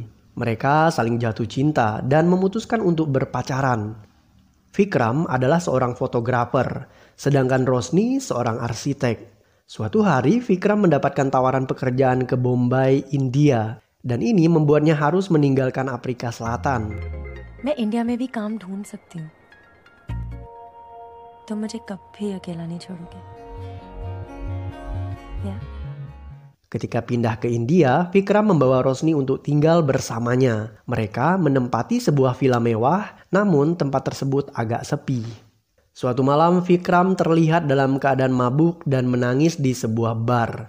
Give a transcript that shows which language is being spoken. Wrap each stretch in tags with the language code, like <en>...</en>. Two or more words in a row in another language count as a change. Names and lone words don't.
<id>Mereka saling jatuh cinta dan memutuskan untuk berpacaran. Vikram adalah seorang fotografer, sedangkan Rosni seorang arsitek. Suatu hari Vikram mendapatkan tawaran pekerjaan ke Bombay, India, dan ini membuatnya harus meninggalkan Afrika Selatan.</id> <hi>मैं इंडिया में भी काम ढूंढ सकती हूँ। तुम मुझे कभी अकेला नहीं छोड़ोगे।</hi> <id>Ya. Ketika pindah ke India, Vikram membawa Rosni untuk tinggal bersamanya. Mereka menempati sebuah villa mewah, namun tempat tersebut agak sepi. Suatu malam, Vikram terlihat dalam keadaan mabuk dan menangis di sebuah bar.</id>